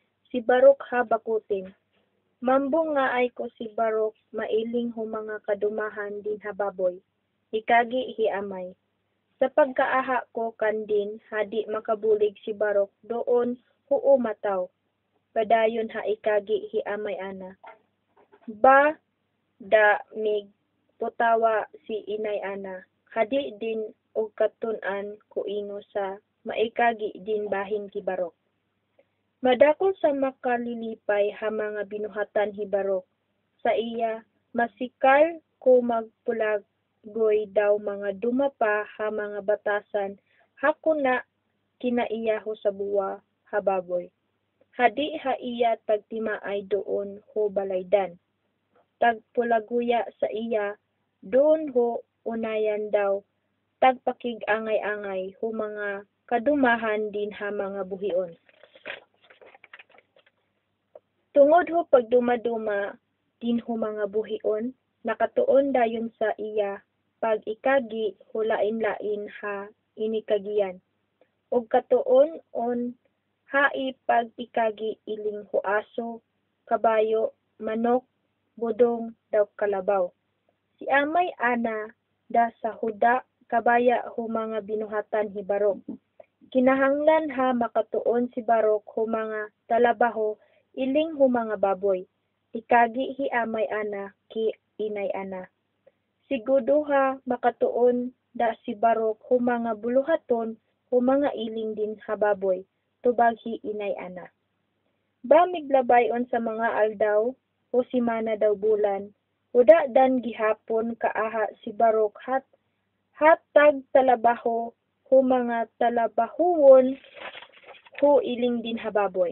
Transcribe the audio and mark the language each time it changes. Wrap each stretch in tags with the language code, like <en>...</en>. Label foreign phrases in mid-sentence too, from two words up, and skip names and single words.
<obo>si Barok ha bakutin. Mambong nga ay ko si Barok mailing hu mga kadumahan din hababoy. Ikagi hi amay. Sa pagkaaha ko kandin hadi makabulig si Barok doon huu mataw. Padayon ha ikagi hi amay ana. Ba da mig putawa si inay ana. Hadi din og katun-an ko ingo sa maikagi din bahin ki Barok. Madakol sa makalilipay ha mga binuhatan hi Barok. Sa iya, masikal ko magpulaggoy daw mga dumapa ha mga batasan hakuna kinaiyaho sa buwa hababoy. Hadi ha iya tagtimaay doon ho balaydan. Tagpulaguya sa iya, doon ho unayan daw tagpakig angay-angay ho mga kadumahan din ha mga buhion. Tungod ho pagdumaduma din ho mga buhion, nakatuon dayon sa iya, pag ikagi ho lain-lain ha inikagiyan. Og katuon on hai pag ikagi iling ho aso, kabayo, manok, budong, daw kalabaw. Si amay ana da sa huda kabaya ho mga binuhatan hi Barok. Kinahanglan ha makatuon si Barok ho mga talabaho iling ho mga baboy. Ikagi hi amay ana ki inay ana. Sigudo ha makatuon da si Barok ho mga buluhaton ho mga iling din ha baboy. Tubag hi inay ana. Ba miglabayon sa mga aldaw o simana daw bulan. Uda dan gihapon kaaha si Barok hatag talabaho ho mga talabahuwon ho iling din hababoy.</obo>